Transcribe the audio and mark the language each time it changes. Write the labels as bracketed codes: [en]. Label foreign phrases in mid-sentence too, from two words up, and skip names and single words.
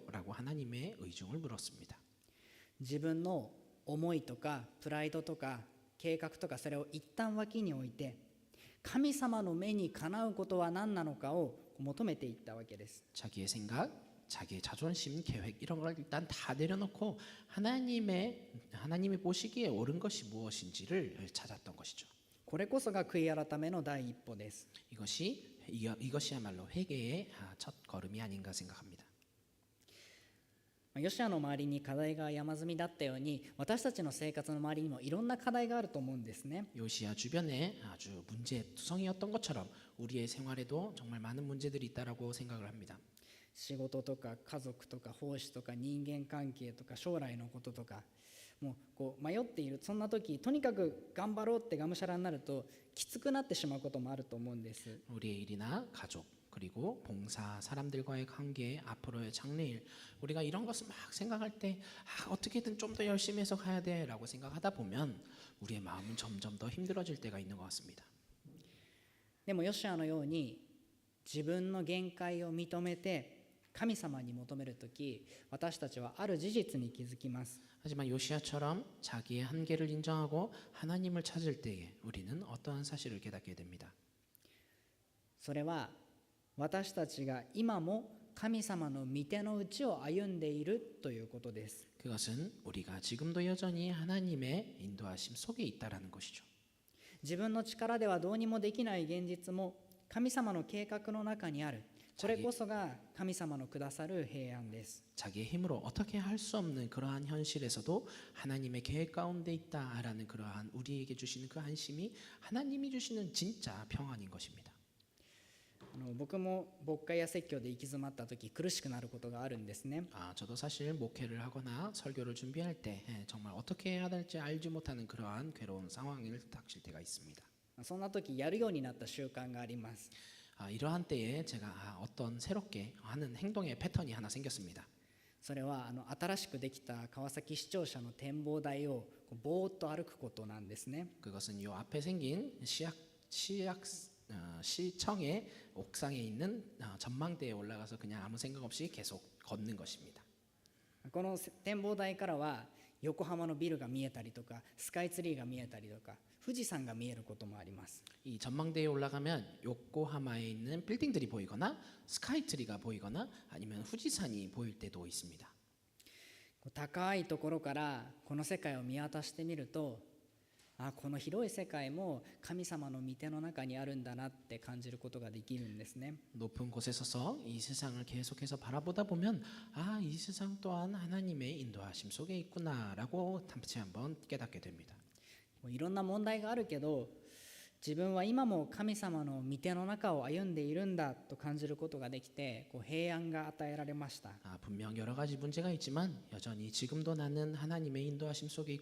[ko] 라고 하나님의 의중을 물었습니다. [ja] 自分の思いとかプライドとか計画とかそれを一旦脇に置いて神様の目にかなうことは何なのかを求めていったわけです。 [ko] 자기의 생각, 자기의 자존심, 계획 이런 걸 일단 다 내려놓고 하나님이 보시기에 옳은 것이 무엇인지를 찾았던 것이죠. [ja] これこそが悔い改めの第一歩です。 [ko] 이것이야말로 회개의 첫 걸음이 아닌가 생각합니다. [ja] ヨシアの周りに課題が山積みだったように私たちの生活の周りにもいろんな課題があると思うんですね。 [ko] 요시야 주변에 아주 문제투성이었던 것처럼 우리의 생활에도 정말 많은 문제들이 있다라고 생각을 합니다. [ja] 仕事とか家族とか奉仕とか人間関係とか将来のこととかもうこう迷っているそんな時とにかく頑張ろうってがむしゃらになるときつくなってしまうこともあると思うんです。 [ko] 우리의 일이나 가족 그리고 봉사 사람들과의 관계 앞으로의 장래일 우리가 이런 것을 막 생각할 때 어떻게든 좀 더 열심히 해서 가야 돼라고 생각하다 보면 우리의 마음은 점점 더 힘들어질 때가 있는 것 같습니다. [ja] でもヨシアのように自分の限界を認めて神様に求めるとき私たちはある事実に気づきます。 [ko] 하지만 요시야처럼 자기의 한계를 인정하고 하나님을 찾을 때에 우리는 어떠한 사실을 깨닫게 됩니다. [ja] それは私たちが今も神様の御手の内を歩んでいるということです。 [ko] 그것은 우리가 지금도 여전히 하나님의 인도하심 속에 있다라는 것이죠. [ja] 自分の力ではどうにもできない現実も神様の計画の中にある。これこそが神様のくださる平安です。 [ko] 자기의 힘으로 어떻게 할 수 없는 그러한 현실에서도 하나님의 계획 가운데 있다라는 그러한 우리에게 주시는 그 안심이 하나님이 주시는 진짜 평안인 것입니다. [ja] 僕も牧会や説教で行き詰まった時苦しくなることがあるんですね。 [ko] 저도 사실 목회를 하거나 설교를 준비할 때 정말 어떻게 해야 될지 알지 못하는 그러한 괴로운 상황을 닥칠 때가 있습니다. [ja] そんな時やるようになった習慣があります。 [ko] 이러한 때에 제가 어떤 새롭게 하는 행동의 패턴이 하나 생겼습니다. [ja] それは新しくできた川崎市庁舎の展望台をぼーっと歩くことなんですね。 [ko] 그것은 요 앞에 생긴 시청의 옥상에 있는 전망대에 올라가서 그냥 아무 생각 없이 계속 걷는 것입니다. [ja] この展望台からは横浜のビルが見えたりとかスカイツリーが見えたりとか富士山が見えることもあります。 [ko] 이 전망대에 올라가면 요코하마에 있는 빌딩들이 보이거나 스카이트리가 보이거나 아니면 후지산이 보일 때도 있습니다. [ja] 高いところからこの世界を見渡してみるとこの広い世界も神様の御手の中にあるんだなって感じることができるんですね。 [ko] 높은 곳에 서서 이 세상을 계속해서 바라보다 보면 이 세상 또한 하나님의 인도하심 속에 있구나라고 다시 한번 깨닫게 됩니다. [ja] いろんな問題があるけど自分は今も神様の御手の中を歩んでいるんだと感じることができて平安が与えられました。 [ko] 분명 여러 가지 문제가 있지만 여전히 지금도 나는 하나님의 인도하심 속에 있구나라는 것을 깨닫게 되면서 평안하게 되는 것을 느낍니다. [ja] この天望台からは横浜のビルが見えたりとかスカイツリーが見えたりとか富士山が見えることもあります。 [ko] 이